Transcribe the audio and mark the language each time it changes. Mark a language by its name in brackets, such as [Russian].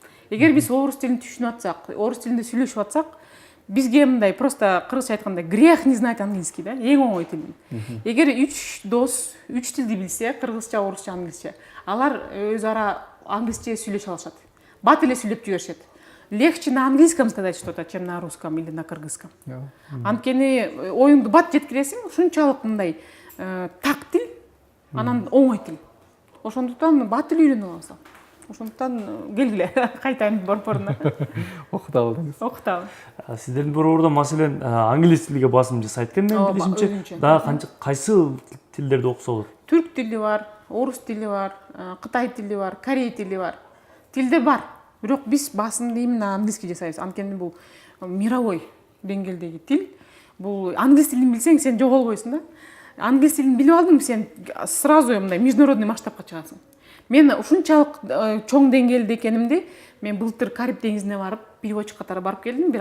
[Kyrgyz] Эгер биз орус тилин түшүнүп атсак, орус тилинде сүйлөшүп атсак, бизге мындай просто кыргызча айтканда [Russian] грех не знать английский [Kyrgyz] да, эң оңой тил. Эгер 3 дос 3 тилди билсе, кыргызча, орусча, англисче, алар өз ара англисче сүйлөшө алышат. Бат эле сүйлөп жиберишет. [Russian] Легче на английском сказать что-то, чем на русском или на кыргызском. [Kyrgyz] Анткени оюңду бат жеткиресиң, ушунчалык мындай так тил, анан оңой тил. Ошондуктан бат тил үйрөнүп алабыз. Ошондуктан келгиле, кайтайын борборуна. Окута алдыңыз. Окутабы. Сиздердин борбордо маселен англис тилге басым жасайт экен менин билишимче. Дагы кайсы тилдерди окуса болот? Түрк тили бар, орус тили бар, кытай тили бар, корей тили бар. Тилде бар. Бирок биз басымды [Russian] именно английский [Kyrgyz] жасайбыз. Анткени бул мировой деңгээлдеги тил. Бул англис тилин билсең, сен жоголбойсуң да. Англис тилин билип алдың, сен сразу мындай международный масштабка чыгасың. Мен ушунчалык чоң деңгээлде экенимди, мен былтыр Кариб деңизине барып, переводчик катары барып келдим.